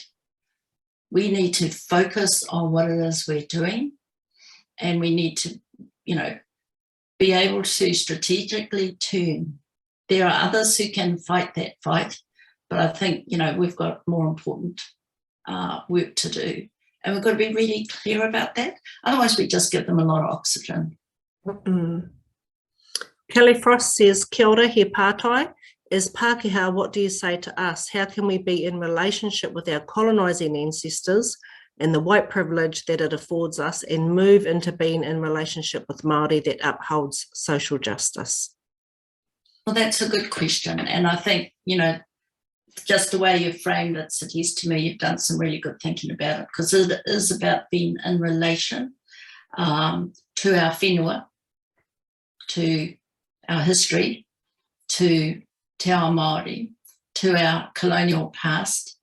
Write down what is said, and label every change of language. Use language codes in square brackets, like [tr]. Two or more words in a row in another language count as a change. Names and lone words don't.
[en] We need to focus on what it is we're doing, and we need to, be able to strategically turn. There are others who can fight that fight, but I think, we've got more important work to do, and we've got to be really clear about that. Otherwise, we just give them a lot of oxygen. Kelly Frost says, [mi] kia ora, he pātai. [en] As Pākehā, what do you say to us? How can we be in relationship with our colonising ancestors and the white privilege that it affords us, and move into being in relationship with Māori that upholds social justice? Well, that's a good question. And I think, just the way you've framed it suggests to me you've done some really good thinking about it, because it is about being in relation to our whenua, to our history, to [mi] Te Aho Maori, [en] to our colonial past.